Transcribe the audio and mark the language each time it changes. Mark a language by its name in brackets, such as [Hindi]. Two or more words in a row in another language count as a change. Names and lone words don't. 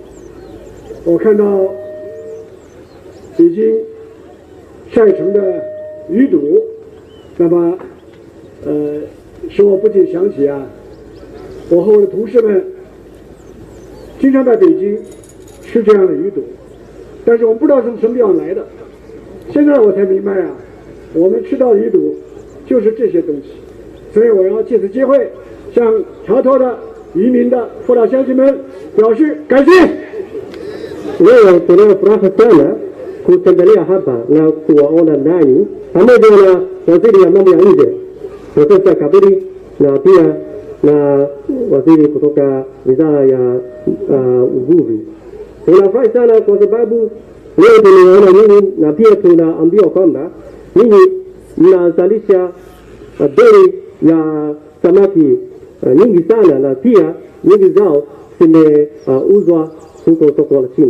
[Chinese] 我看到已经晒成的鱼肚，那么使我不禁想起我和我的同事们经常在北京吃这样的鱼肚，但是我们不知道从什么地方来的。现在我才明白我们吃到的鱼肚就是这些东西。所以我要借此机会向潮头的渔民的父老乡亲们表示感谢。 [Swahili] Leo tunayo furaha sana kutembelea hapa na kuwaona nanyi pamoja na waziri wa mambo ya nje Profesa Kabudi na pia na waziri kutoka wizara ya uvuvi. Tunafurahi sana kwa sababu leo tunaona nyinyi na pia tunaambiwa kwamba nyinyi mnazalisha bei ya samaki nyingi sana, na pia nyingi zao zimeuzwa huko soko la China.